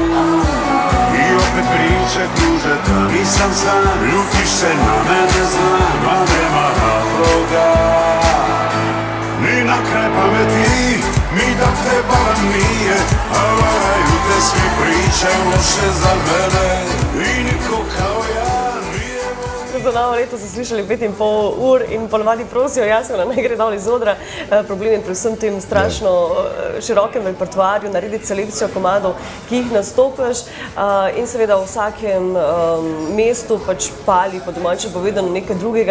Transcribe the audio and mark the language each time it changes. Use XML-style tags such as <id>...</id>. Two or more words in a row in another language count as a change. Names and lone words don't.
<hr>I opet priče kruže da nisam sam, ljutiš se na mene znam, a nema razloga. Ni na kraj pameti, mi da te barem nije, a varaju te svi priče loše za mene. I niko kao ja nije...</hr> <sl>Za novo leto so slišali 5,5 ur in ponovadi prosijo Jasmina, naj gre dol iz odra. Problem je pri vsem tem strašno širokem repertoarju, narediti selekcijo komadov, ki jih nastopaš in seveda v vsakem mestu pač pali, po domače povedano, nekaj drugega.</sl>